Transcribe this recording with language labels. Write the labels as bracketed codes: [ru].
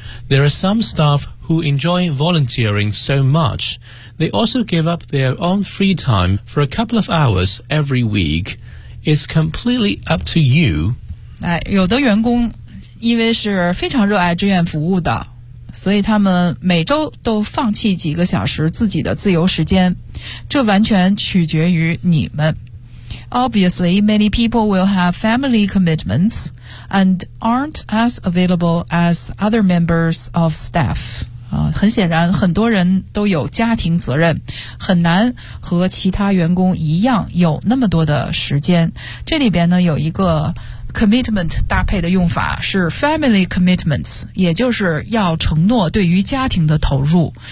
[en] There are some staff who enjoy volunteering so much, they also give up their own free time for a couple of hours every week. It's completely up to you. [zh] 哎，有的员工因为是非常热爱志愿服务的，所以他们每周都放弃几个小时自己的自由时间，这完全取决于你们。 [en] Obviously, many people will have family commitments and aren't as available as other members of staff. [zh] 很显然，很多人都有家庭责任，很难和其他员工一样有那么多的时间。这里边呢，有一个 commitment 搭配的用法是 [en] family commitments， [zh] 也就是要承诺对于家庭的投入。